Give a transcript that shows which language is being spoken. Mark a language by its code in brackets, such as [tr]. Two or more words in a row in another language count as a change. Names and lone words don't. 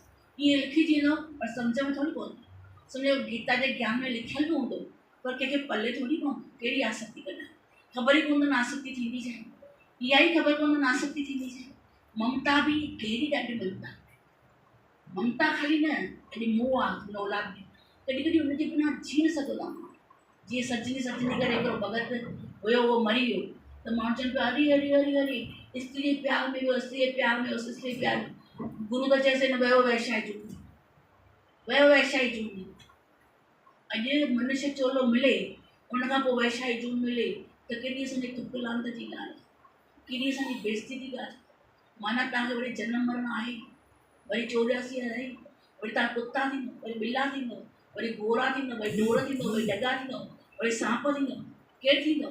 [sd] ईअं लिखिजी वेंदो पर सम्झ में थोरी पवंदो। सम्झो गीता जे ज्ञान में लिखियलु बि हूंदो पर कंहिंखे पले थोरी पवंदो कहिड़ी आसक्ति कढाए, ख़बर ई कोन आसक्ति थींदी छा, इहा ई ख़बर कोन आसक्ति थींदी छा। ममता बि कहिड़ी ॾाढी ममता ख़ाली न, अॼु मोह आहे न औलाद में, कॾहिं कॾहिं हुनजे बिना जी न सघंदो आहे। जीअं सजनी करे हिकिड़ो भगत हुयो, उहो मरी वियो त माण्हू चवनि पिया हरी हरी हरी हरी, स्त्री प्यार में वियो, स्त्री प्यार में वियो, स्त्री प्यार में। गुरू त चएसि न वियो वैशाई जून, वियो वैशाई जून। अॼु मनुष्य चोलो मिले उनखां पोइ वैशाई जून मिले त केॾी असांजी तुक लांत जी ॻाल्हि, केॾी असांजी बेइज़ती जी ॻाल्हि। माना तव्हांखे वरी जनम मरण आहे, वरी 84 रही, वरी तव्हां कुता थींदो, वरी ॿिला थींदो, वरी घोड़ा थींदो, वरी ढोर थींदो, वरी डगा थींदो, वरी सांप थींदो, केरु थींदो।